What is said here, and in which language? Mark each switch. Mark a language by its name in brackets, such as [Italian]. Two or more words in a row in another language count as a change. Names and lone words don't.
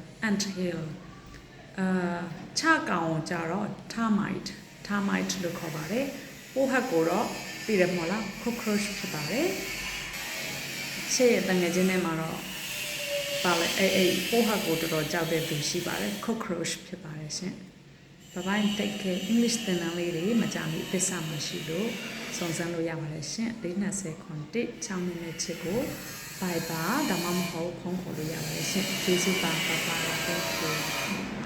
[Burmese] ချကောင်ကိုကျတော့ termite လို့ခေါ်ပါတယ်ပိုးဟက်ကိုတော့သိတယ်မဟုတ်လား cockroach ဖြစ် ပါတယ်ရှေ့ရဲ့တငယ်ချင်းထဲမှာတော့ပါလေပိုးဟက်ကိုတော်တော်ကြောက်တဲ့သူရှိပါတယ် cockroach ဖြစ်ပါတယ်ရှင် [English] Bye bye take care [Burmese] English သင်တန်းလေးတွေမကြမီအသစ်ဆောင်မရှိလို့စုံစမ်းလို့ရပါတယ်ရှင်420ခွန်1 6မိနစ်ချစ်ကို [English] bye bye [Burmese] ဒါမှမဟုတ်ဖုန်းခေါ်လို့ရပါတယ်ရှင်ကျေးဇူးပါ [English] thank you